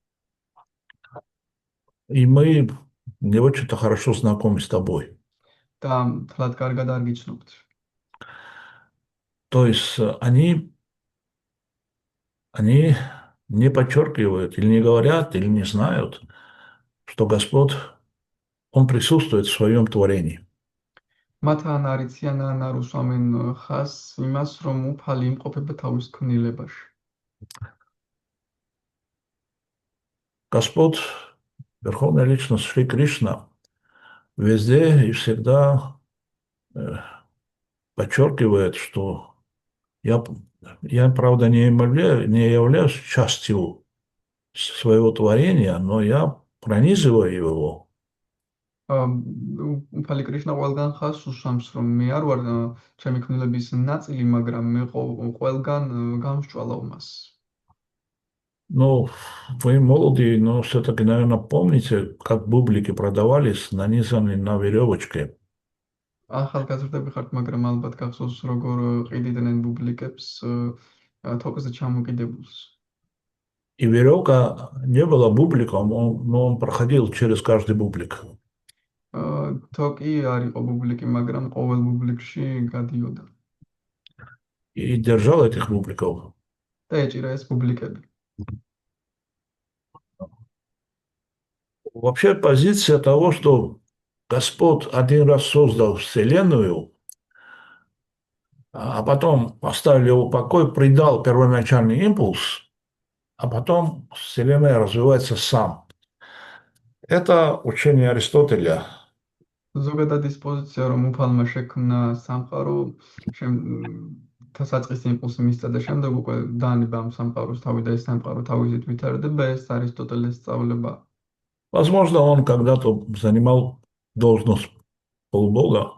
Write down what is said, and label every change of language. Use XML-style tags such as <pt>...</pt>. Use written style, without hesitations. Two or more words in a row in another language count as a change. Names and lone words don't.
<ru>И мы не очень-то хорошо знакомы с тобой.</ru> <ka>და თლად კარგად არ გიცნობთ.</ka> <ru>То есть они не подчеркивают, или не говорят, или не знают, что Господь, Он присутствует в своем творении.</ru> <ka>მათ ან არიციან, ან არ უსვამენ ხაზს იმას, რომ უფალი იმყოფება თავის ქმნილებაში.</ka> <ru>Господь, Верховная Личность Шри Кришна, везде и всегда подчеркивает, что я, я правда, не являюсь частью своего творения, но я пронизываю его.</ru> <ka>უფალი კრიშნა ყველგან ხაზს უსვამს, რომ მე არ ვარ ჩემი ქმნილების ნაწილი, მაგრამ მე ყველგან გამსჭვალავ მას.</ka> <ru>Ну, вы молодые, но все-таки, наверное, помните, как бублики продавались, нанизанные на веревочке.</ru> <ka>ახალგაზრდები ხართ, მაგრამ ალბათ გახსოვს, როგორ ყიდიდნენ ბუბლიკებს თოკზე ჩამოკიდებულს.</ka> <ru>И веревка не была бубликом, но он проходил через каждый бублик.</ru> <ka>თოკი არ იყო ბუბლიკი, მაგრამ ყოველ ბუბლიკში გადიოდა.</ka> <ru>И держал этих бубликов.</ru> <ka>და ეჭირა ეს ბუბლიკები.</ka> <ru>Вообще позиция того, что Господь один раз создал Вселенную, а потом оставил его в покое, придал первоначальный импульс, а потом Вселенная развивается сам. Это учение Аристотеля.</ru> <ka>ზოგადად ის პოზიცია, რომ უფალმა შექმნა სამყარო, საწყის იმპულსი მისცა და შემდეგ უკვე დაანება ამ სამყაროს თავი და ეს სამყარო თავისით ვითარდება, ეს არისტოტელეს სწავლება.</ka> <ru>Возможно, он когда-то занимал должность полубога.</ru>